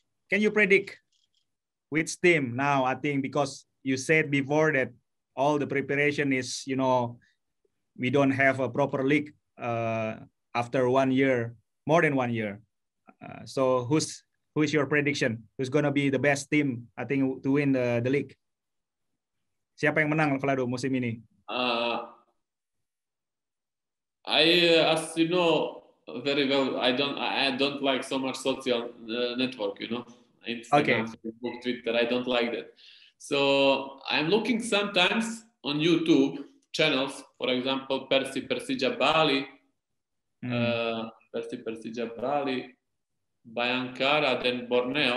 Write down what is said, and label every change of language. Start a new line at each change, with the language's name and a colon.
English: Can you predict which team now? I think because you said before that all the preparation is, we don't have a proper league after 1 year, more than 1 year. So who's your prediction? Who's gonna be the best team? I think to win the league.
Indonesian: Siapa yang menang, Vlado, musim ini?
English: As you know very well, I don't like so much social network, Instagram, Facebook, Twitter. I don't like that. So I'm looking sometimes on YouTube channels, for example, Persija Bali, Persija Bali, Bayangkara, then Borneo.